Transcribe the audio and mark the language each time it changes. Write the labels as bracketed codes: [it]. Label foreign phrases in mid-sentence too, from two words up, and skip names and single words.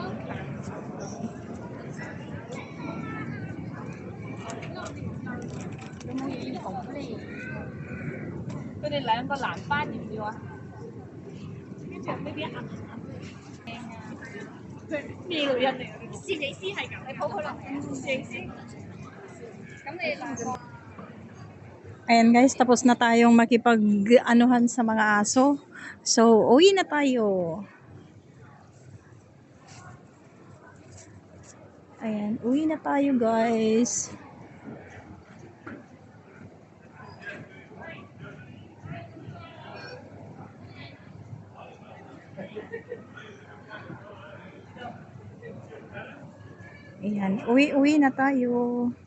[yue] 有冇嘢要講咧？佢哋2個藍班要唔要啊？呢邊啊！佢咩女人嚟㗎？攝影師係咁，你抱佢落嚟啊！攝影師。咁你2個。 [tl] Ayan guys, tapos na tayong makipag-anuhan sa mga aso. So, uwi na tayo. Ayan, uwi na tayo guys. Ayan, uwi na tayo.